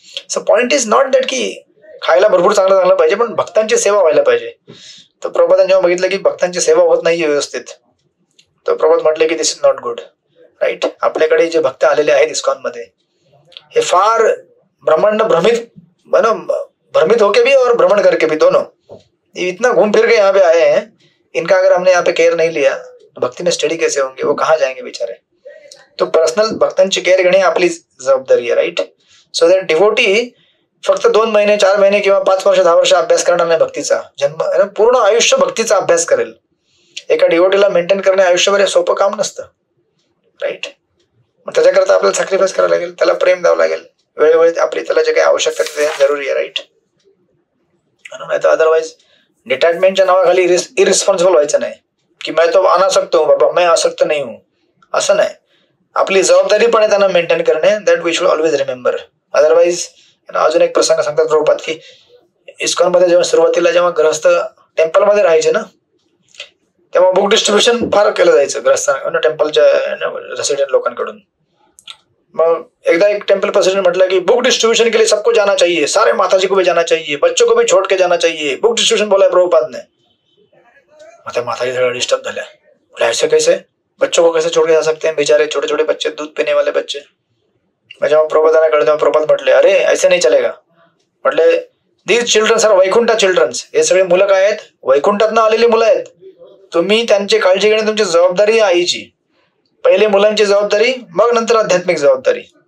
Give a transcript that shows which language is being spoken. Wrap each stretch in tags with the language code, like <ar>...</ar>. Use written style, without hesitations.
<en>so point is not that</en> <mr>की खायला भरपूर चांगलं पाहिजे, पण भक्तांची सेवा व्हायला पाहिजे. तर प्रभुपादांनी जेव्हा बघितलं की भक्तांची सेवा होत नाहीये व्यवस्थित, तर प्रभुपाद म्हटले की</mr> <en>this is not good,</en> <mr>राईट. आपल्याकडे जे भक्त आलेले आहेत इस्कॉन मध्ये हे फार</mr> <hi>ब्रह्मांड भ्रमित होके भी और भ्रमण करके भी, दोनों. इतना घूम फिर के यहाँ पे आए हैं, इनका अगर हमने यहाँ पे केयर नहीं लिया तो भक्ति में स्टडी कैसे होंगे, वो कहाँ जाएंगे बेचारे.</hi> <mr>तो पर्सनल भक्तांची केअर घेणे आपली जबाबदारी आहे, राईट. सो दॅट डिवोटी फक्त 2 महिने 4 महिने किंवा 5 वर्ष 10 वर्ष अभ्यास करणार नाही भक्तीचा, जन्म पूर्ण आयुष्य भक्तीचा अभ्यास करेल. एका डिवोटीला मेंटेन करणे आयुष्यभर सोपं काम नसतं, राईट. मग त्याच्याकरता आपल्याला सॅक्रिफाईस करावं लागेल, त्याला प्रेम द्यावं लागेल, वेळोवेळी आपली त्याला जे काही आवश्यकता ते जरुरी आहे, राईट. नाही तर अदरवाईज डिटॅचमेंटच्या नावाखाली इरिस्पॉन्सिबल व्हायचं नाही की</mr> <hi>मैं तो अनासक्त हूँ बाबा, मैं आसक्त नहीं हूँ,</hi> <mr>असं नाही. आपली जबाबदारी पण आहे त्यांना मेंटेन करणे,</mr> <en>That we should always remember.</en> <mr>Otherwise अजून एक प्रसंग सांगतात प्रभुपाद की इस्कॉन मध्ये जेव्हा सुरुवातीला जेव्हा ग्रहस्थ टेम्पल मध्ये राहायचे ना, तेव्हा बुक डिस्ट्रीब्युशन फार केलं जायचं ग्रहस्थांना, टेम्पलच्या रेसिडेंट लोकांकडून. मग एकदा एक टेम्पल प्रेसिडेंट म्हटलं की</mr> <hi>बुक डिस्ट्रीब्यूशन के लिए सबको जाना चाहिए, सारे माताजी को भी जाना चाहिए, बच्चों को भी छोड़ के जाना चाहिए, बुक डिस्ट्रीब्यूशन बोला है प्रभुपाद ने.</hi> <mr>मग त्या माताजी थोड़ा डिस्टर्ब झाल्या,</mr> <hi>ऐसे कैसे, बच्चों को कैसे छोड़ के जा सकते हैं, बेचारे छोटे छोटे बच्चे, दूध पीने वाले बच्चे.</hi> <mr>मग जेव्हा प्रभुपादांना कळलं तेव्हा प्रभुपाद म्हटले अरे</mr> <hi>ऐसे नहीं चलेगा.</hi> <mr>म्हटले</mr> <en>these childrens are Vaikuntha childrens,</en> <mr>हे सगळे मुलं काय आहेत, वैकुंठातनं आलेली मुलं आहेत. तुम्ही त्यांची काळजी घेणे तुमची जबाबदारी आहे आईची. पहिले मुलांची जबाबदारी, मग नंतर आध्यात्मिक जबाबदारी.</mr>